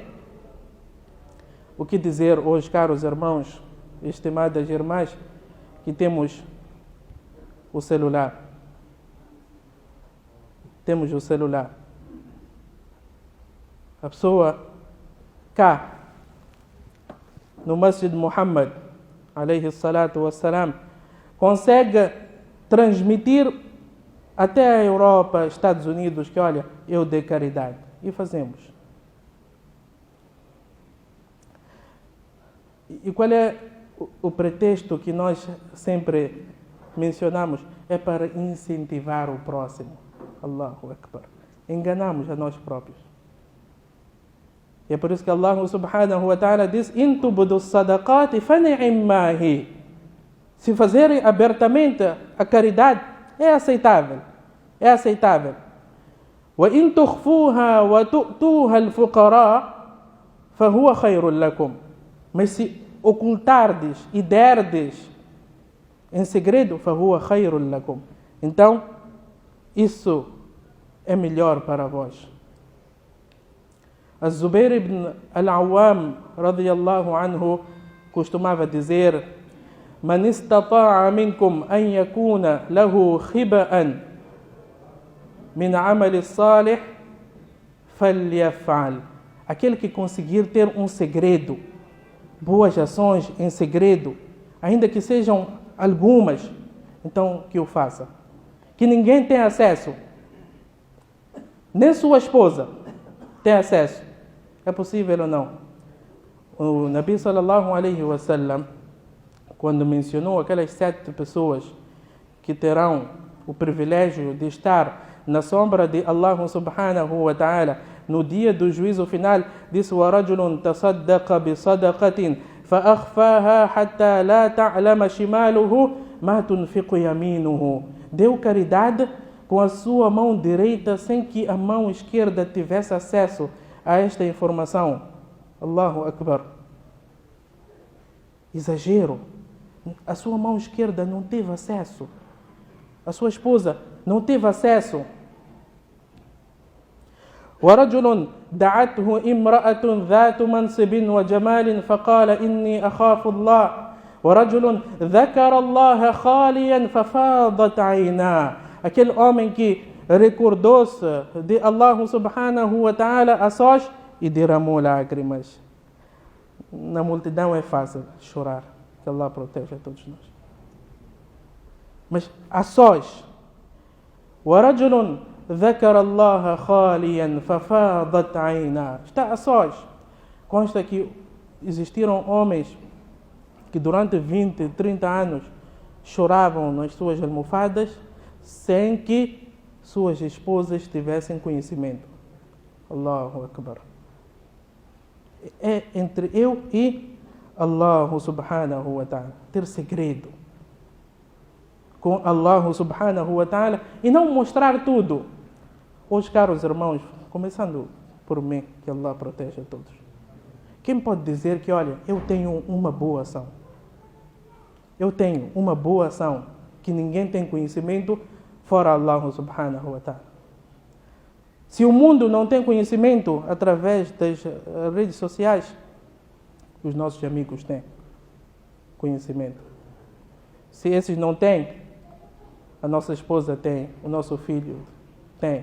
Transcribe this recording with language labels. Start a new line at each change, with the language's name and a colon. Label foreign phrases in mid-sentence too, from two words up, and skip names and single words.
Portuguese: O que dizer hoje, caros irmãos, estimadas irmãs, que temos o celular. Temos o celular. A pessoa cá, no Masjid Muhammad,
Arabic: عليه الصلاة والسلام,
Portuguese: consegue transmitir até a Europa, Estados Unidos, que olha, eu dei caridade. E fazemos. E qual é o pretexto que nós sempre mencionamos? É para incentivar o próximo.
Arabic: الله أكبر.
Portuguese: Enganamos a nós próprios. E é por isso que Allah
Arabic: سبحانه وتعالى
Portuguese: diz:
Arabic: "إن تبدوا الصدقات فنعما هي."
Portuguese: Se fazerem abertamente a caridade, é aceitável. É aceitável.
Arabic: "وإن تخفوها وتؤتوها الفقراء فهو خير لكم."
Portuguese: Mas se ocultardes e derdes em segredo,
Arabic: فهو خير لكم.
Portuguese: Então, isso é melhor para vós.
Arabic: الزبير بن العوام، رضي الله عنه,
Portuguese: costumava dizer:
Arabic: "من استطاع منكم أن يكون له خبء من عمل صالح فليفعل."
Portuguese: Aquele que conseguir ter um segredo, boas ações em segredo, ainda que sejam algumas, então que o faça. Que ninguém tenha acesso, nem sua esposa tem acesso. É possível ou não? O
Arabic: نبي صلى الله عليه وسلم,
Portuguese: quando mencionou aquelas 7 pessoas que terão o privilégio de estar na sombra de Allah
Arabic: سبحانه وتعالى
Portuguese: no dia do juízo final, disse:
Arabic: وَرَجُلٌ تَصَدَّقَ بِصَدَقَةٍ فَأَخْفَاهَا حَتَّى لَا تَعْلَمَ شِمَالُهُ مَا تُنْفِقُ يَمِينُهُ.
Portuguese: Deu caridade com a sua mão direita sem que a mão esquerda tivesse acesso a esta informação.
Arabic: الله أكبر.
Portuguese: Exagero. A sua mão esquerda não teve acesso. A sua esposa não teve acesso.
Arabic: ورجل دعته امرأة ذات منصب وجمال فقال إني أخاف الله ورجل ذكر الله خاليا ففاضت عيناه.
Portuguese: Aquele homem que recordou-se de Allah
Arabic: سبحانه وتعالى
Portuguese: a sós e derramou lágrimas. Na multidão é fácil chorar, que Allah proteja todos nós. Mas a sós,
Arabic: ورجل ذكر الله خاليا ففاضت عيناه.
Portuguese: Está a sós. Consta que existiram homens que durante 20, 30 anos choravam nas suas almofadas sem que suas esposas tivessem conhecimento.
Arabic: الله أكبر.
Portuguese: É entre eu e Allah
Arabic: سبحانه وتعالى.
Portuguese: Ter segredo com Allah
Arabic: سبحانه وتعالى
Portuguese: e não mostrar tudo. Hoje, caros irmãos, começando por mim, que Allah proteja todos. Quem pode dizer que, olha, eu tenho uma boa ação? Eu tenho uma boa ação que ninguém tem conhecimento fora Allah
Arabic: سبحانه وتعالى.
Portuguese: Se o mundo não tem conhecimento através das redes sociais, os nossos amigos têm conhecimento. Se esses não têm, a nossa esposa tem, o nosso filho tem.